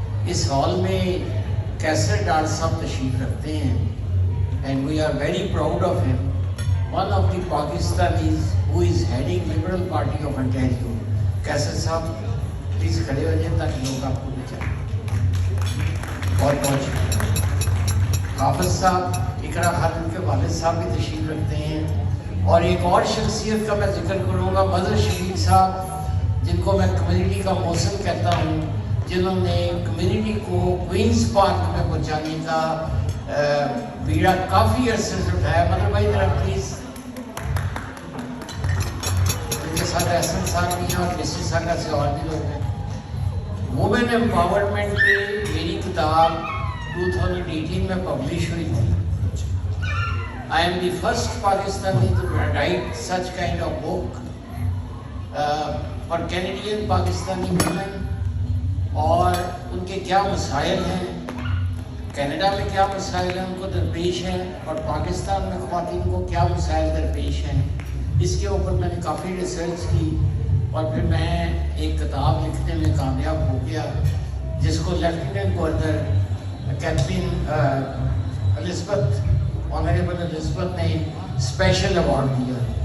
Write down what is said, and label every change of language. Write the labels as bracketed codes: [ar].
[ur] اس hall میں کیسر ڈار صاحب تشریف رکھتے ہیں [en] and we are very proud of him. One of the Pakistanis who is heading Liberal Party of Ontario. [ur] کیسر صاحب پلیز کھڑے ہو جائیں تاکہ لوگ آپ کو بچائیں. بہت بہت شکریہ. حافظ صاحب اقرا خانم کے والد صاحب بھی تشریف رکھتے ہیں. اور ایک اور شخصیت کا میں ذکر کروں گا, مظہر شفیق صاحب, جن کو میں کمیونٹی کا موسم کہتا ہوں, جنہوں نے کمیونٹی کو کوئنز پارک میں پہنچانے کا بیڑا کافی عرصے سے اٹھایا. مطلب بھائی ذرا پلیز. ان کے ساتھ احسن صاحب بھی ہیں اور کسی سالہ سے اور بھی لوگ ہیں. وومن امپاورمنٹ پہ میری کتاب 2018 میں پبلش ہوئی تھی. [en] I am the first Pakistani to write such kind of book for Canadian Pakistani women. [ur] اور ان کے کیا مسائل ہیں, کینیڈا میں کیا مسائل ہیں ان کو درپیش ہیں, اور پاکستان میں خواتین کو کیا مسائل درپیش ہیں. اس کے اوپر میں نے کافی ریسرچ کی اور پھر میں ایک کتاب لکھنے میں کامیاب ہو گیا جس کو lieutenant governor Catherine Elizabeth honourable Elizabeth نے اسپیشل ایوارڈ دیا.